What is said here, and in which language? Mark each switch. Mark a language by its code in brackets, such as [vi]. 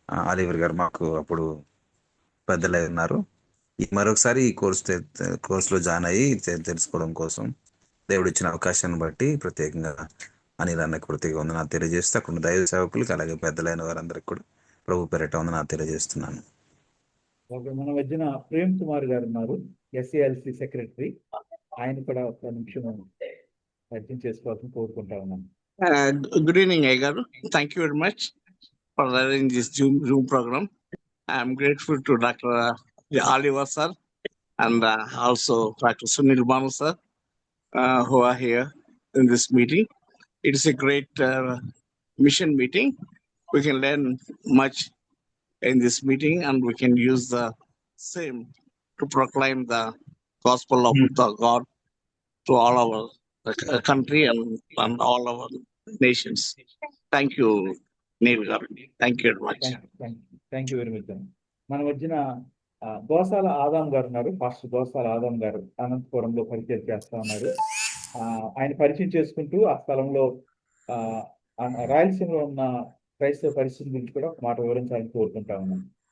[te] Oliver గారు మాకు అప్పుడు పెద్దలే ఉన్నారు. మరొకసారి ఈ కోర్సులో జాయిన్ అయ్యి తెలుసుకోవడం కోసం దేవుడు ఇచ్చిన అవకాశాన్ని బట్టి ప్రత్యేకంగా అనిల్ అన్నకు ప్రత్యేక వందనాలు తెలియజేస్తూ అక్కడ దైవ సేవకులకి అలాగే పెద్దలైన వారందరికీ కూడా ప్రభు పేరిట వందనాలు తెలియజేస్తున్నాను. మన మధ్యన ప్రేమ్ కుమార్ గారు ఉన్నారు, ఎస్ఏఎల్సి సెక్రటరీ. ఆయన కూడా ఒక నిమిషం పరిచయం చేసుకోవాలని కోరుకుంటా ఉన్నాను. [en] Good evening, Aigaru. Thank you very much for arranging this Zoom program. I am grateful to Dr. Oliver sir and also Dr. Sunil Banu sir who are here in this meeting. It is a great mission meeting. We can learn much in this meeting and we can use the same to proclaim the gospel of the God to all our country and all our nations. Thank you, Neil garu. Thank you very much. Thank you very much. [te] మన మధ్యన గోసాల ఆదాం గారు ఉన్నారు, pastor Gosala Adam గారు అనంతపురంలో పరిచయం చేస్తా ఉన్నారు. ఆయన పరిచయం చేసుకుంటూ ఆ స్థలంలో రాయలసీమలో ఉన్న క్రైస్తవ పరిస్థితి గురించి కూడా ఒక మాట వివరించాలని కోరుకుంటా ఉన్నాను.